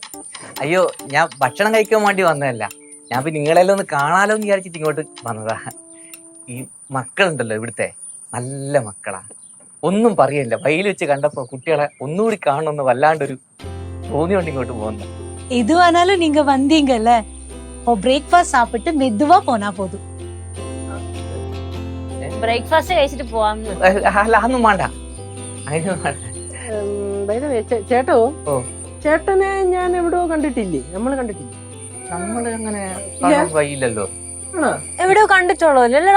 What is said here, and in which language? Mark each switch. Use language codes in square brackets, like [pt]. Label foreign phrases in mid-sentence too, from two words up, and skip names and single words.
[ml] അയ്യോ, ഞാൻ ഭക്ഷണം കഴിക്കാൻ വേണ്ടി വന്നതല്ല. ഞാൻ നിങ്ങളെല്ലാം ഒന്ന് കാണാലോ എന്ന് വിചാരിച്ചിട്ട് ഇങ്ങോട്ട് വന്നതാ. ഈ മക്കളുണ്ടല്ലോ ഇവിടുത്തെ, നല്ല മക്കളാ. ഒന്നും പറയില്ല. വയൽ വെച്ച് കണ്ടപ്പോ കുട്ടികളെ ഒന്നുകൂടി കാണണമെന്ന് വല്ലാണ്ടൊരു തോന്നിയോണ്ട് ഇങ്ങോട്ട് പോകുന്നു. [ta] எதுவானாலும் நீங்க வந்தீங்கல்ல, பிரேக்ஃபாஸ்ட் சாப்பிட்டு மெதுவா போனா போதும். [ml] ബ്രേക്ക്ഫാസ്റ്റ് കഴിച്ചിട്ട് പോവാം. അല്ല, അതൊന്നും വേണ്ട. അതിനൊന്നും വേണ്ട. ചേട്ടോ, ഓ, ചേട്ടനെ ഞാൻ എവിടെയോ കണ്ടിട്ടില്ലേ? നമ്മള് കണ്ടിട്ടില്ലേ? നമ്മള് അങ്ങനെ കാണാൻ വയ്യില്ലല്ലോ. ആണോ? എവിടെയോ കണ്ടിട്ടുള്ളൂ അല്ലടാ?